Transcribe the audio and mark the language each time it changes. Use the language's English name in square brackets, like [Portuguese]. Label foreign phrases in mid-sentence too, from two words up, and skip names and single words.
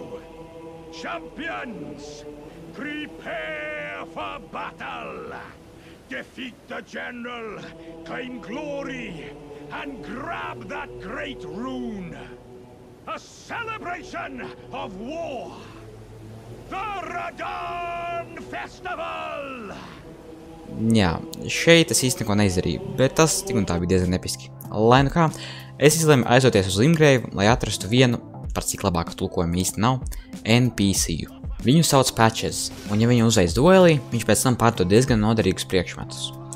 [English] Champions, prepare for battle. Defeat the general, claim glory, and grab that great rune. A celebration of war. The Radahn Festival! [Latvian] Jā, šeit es īsti neko neizdarīju, bet tas tik un tā bija diezgan episki. Lai nu kā, es izlēmu aizoties uz Limgreivu, lai atrastu vienu, par cik labāku tulkojumu īsti nav, NPC-ju. Viņu sauc Patches, un ja viņu uzveic duelī, viņš pēc tam pārdod diezgan noderīgus priekšmetus.